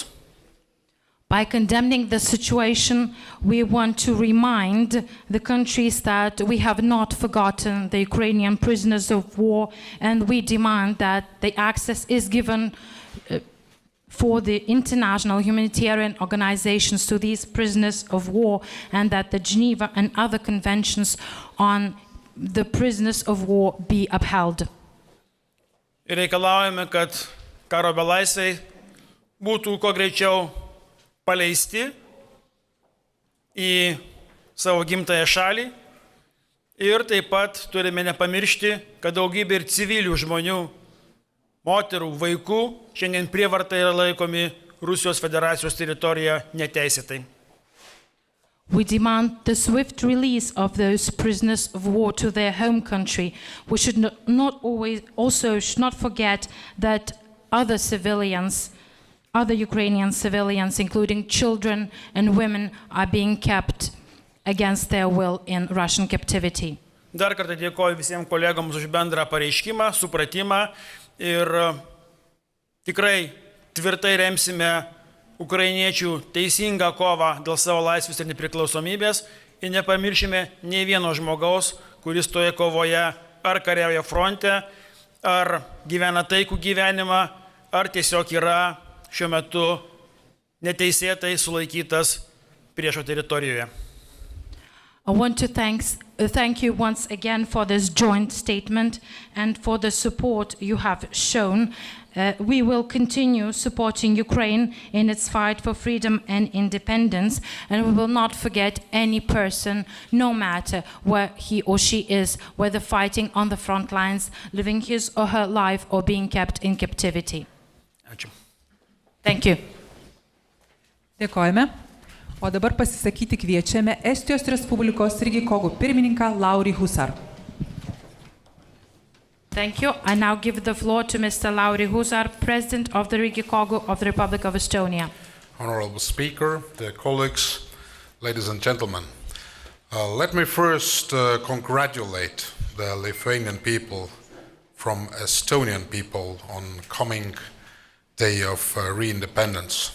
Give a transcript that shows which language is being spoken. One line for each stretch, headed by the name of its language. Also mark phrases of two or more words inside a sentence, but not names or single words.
English: By condemning the situation, we want to remind the countries that we have not forgotten the Ukrainian prisoners of war, and we demand that the access is given for the international humanitarian organizations to these prisoners of war, and that the Geneva and other conventions on the prisoners of war be upheld.
Lithuanian: Ir reikalaujame, kad karo belaisviai būtų kuo greičiau paleisti į savo gimtąją šalį. Ir taip pat turime nepamiršti, kad daugybė ir civilių žmonių, moterų, vaikų šiandien prievarta yra laikomi Rusijos federacijos teritorijoje neteisėtai.
English: We demand the swift release of those prisoners of war to their home country. We should should not forget that other civilians, other Ukrainian civilians, including children and women, are being kept against their will in Russian captivity.
Lithuanian: Dar kartą dėkoju visiems kolegams už bendrą pareiškimą, supratimą ir tikrai tvirtai remsime ukrainiečių teisingą kovą dėl savo laisvės ir nepriklausomybės ir nepamiršime nei vieno žmogaus, kuris toje kovoje ar kariauja fronte, ar gyvena taikų gyvenimą, ar tiesiog yra šiuo metu neteisėtai sulaikytas priešo teritorijoje.
English: I want to thank you once again for this joint statement and for the support you have shown. We will continue supporting Ukraine in its fight for freedom and independence, and we will not forget any person, no matter where he or she is, whether fighting on the front lines, living his or her life, or being kept in captivity.
Lithuanian: Ačiū.
English: Thank you.
Lithuanian: Dėkojame. O dabar pasisakyti kviečiame Estijos Respublikos Rygikogų pirmininką Lauri Husar.
English: Thank you. I now give the floor to Mr. Lauri Husar, President of the Rygikogu of the Republic of Estonia. Honorable Speaker, dear colleagues, ladies and gentlemen, let me first congratulate the Lithuanian people from Estonian people on coming day of re-independence.